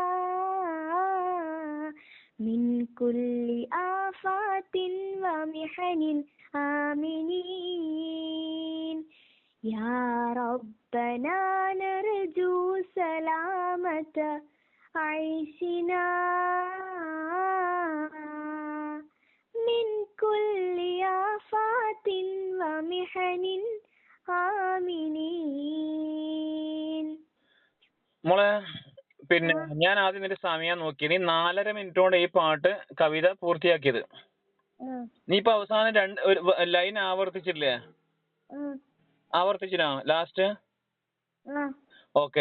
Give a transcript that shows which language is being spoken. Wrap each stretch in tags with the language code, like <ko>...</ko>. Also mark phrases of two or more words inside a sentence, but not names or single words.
<ar>من كل آفات ومحن آمنين يا ربنا نرجو سلامة عيشنا من كل آفات ومحن آمنين.</ar> <ml>മോളെ പിന്നെ ഞാൻ ആദ്യം നിന്റെ സമയം നോക്കി. നീ 4.5 മിനിറ്റ് കൊണ്ട് ഈ പാട്ട് കവിത പൂർത്തിയാക്കിയത്. നീ ഇപ്പൊ അവസാനം ഒരു ലൈൻ ആവർത്തിച്ചില്ലേ? ആവർത്തിച്ചിനാ ലാസ്റ്റ്? ഓക്കെ.</ml>